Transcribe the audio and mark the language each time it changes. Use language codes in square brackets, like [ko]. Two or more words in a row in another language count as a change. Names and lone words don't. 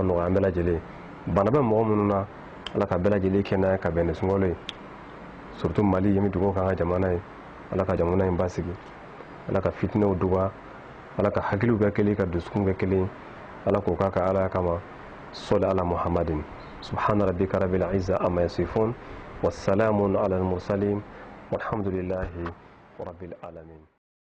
[bm] nɔgɔya an bɛɛ lajɛlen bana bɛ mɔgɔ minnu na ala ka bɛɛ lajɛlen kɛnɛya ka bɛn ni sunkalo ye surtout mali ye min dugawu k'an ka jamana ye ala ka jamana in basigi ala ka fitinɛw dɔgɔya ala ka hakiliw kɛ kelen ka dusukun kɛ kelen ala k'o k'a ka ala kama sɔli ala muhammadin [ar] سبحان ربك رب العزة عما يصفون وسلام على المرسلين والحمد لله رب العالمين